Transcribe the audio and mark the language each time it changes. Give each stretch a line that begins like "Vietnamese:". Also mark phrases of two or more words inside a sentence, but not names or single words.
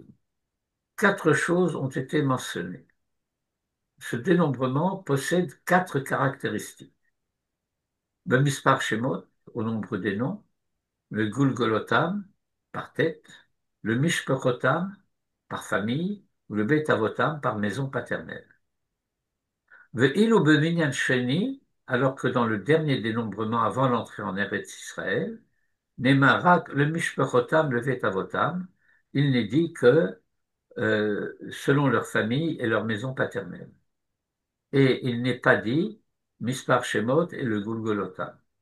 French: Quatre choses ont été mentionnées. Ce dénombrement possède quatre caractéristiques. Le
Hebrew: מספר שמות,
French: au nombre des noms, le Gulgolotam, par tête, le Mishpachotam, par famille, ou le
Hebrew: בית אבותם,
French: par maison paternelle.
Hebrew: ואילו במניין שני,
French: alors que dans le dernier dénombrement avant l'entrée en Eretz Israël, Nemarak, le Mishpachotam, le
Hebrew: בית אבותם,
French: il n'est dit que selon leur famille et leur maison paternelle. Et il n'est pas dit
Hebrew: מספר שמות
French: et le Golgotha.